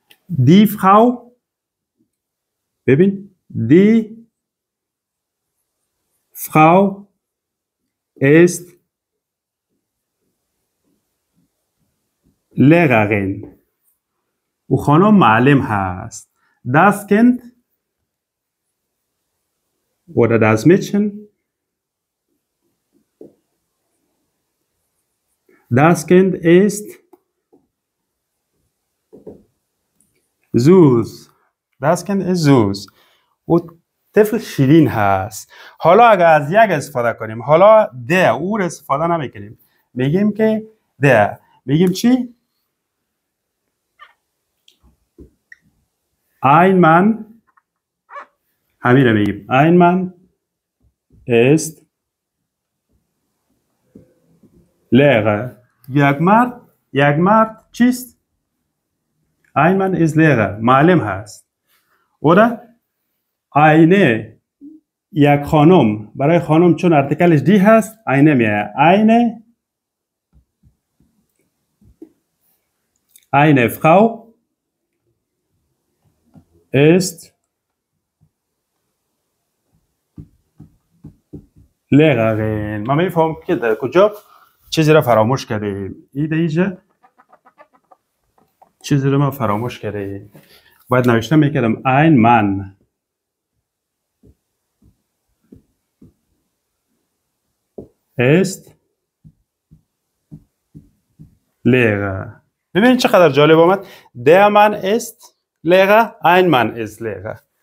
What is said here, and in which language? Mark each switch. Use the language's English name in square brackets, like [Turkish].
[German] Die Frau، [Persian] ببین، [German] die Frau ist Lehrerin. [Persian] او خانم معلم هست. [German] Das Kind oder das Mädchen, das Kind ist süß. Das Kind ist süß. [Persian] او طفل شیرین هست. حالا اگر از یک استفاده کنیم، حالا ده او رو استفاده نمیکنیم، میگیم که ده، میگیم چی؟ ein Mann، همین رو میگیم [German] ein Mann ist Lehrer. [Persian] یک مرد چیست؟ [German] ein Mann ist Lehrer، [Persian] معلم هست. oder eine، یک خانم، برای خانم چون ارتکلش دی هست eine میه، [German] eine Frau ist Lehrerin. [Persian] ما میفهم که در کجا چیزی را فراموش کردیم. اینجا چیزی را ما فراموش کردیم. باید نوشته میکردم [German] ein Mann ist Lehrer. [Persian] ببینید چقدر جالب آمد. [German] Der Mann ist Lehrer, ein Mann ist Lehrer.